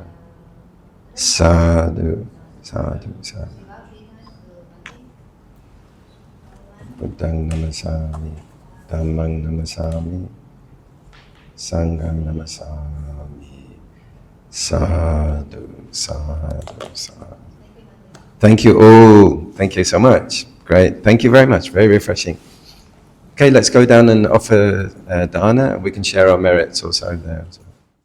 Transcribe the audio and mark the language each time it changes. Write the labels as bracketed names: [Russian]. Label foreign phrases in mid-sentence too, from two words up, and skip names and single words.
[Pali] Sadhu, sadhu, sadhu. Buddhang namasami, Dhammang namasami, Sanghang namasami. Sadhu, sadhu, sadhu. [English] Thank you all. Thank you so much. Great. Thank you very much. Very refreshing. Okay, let's go down and offer dana. We can share our merits also there.